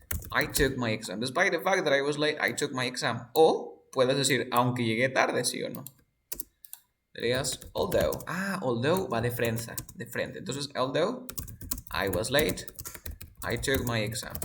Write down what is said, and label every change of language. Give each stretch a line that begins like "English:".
English: Despite the fact that I was late, I took my exam.
Spanish: O puedes decir, aunque llegué tarde, ¿sí o no? Dirías, although. Although va de frente.
English: Entonces, although I was late, I took my exam.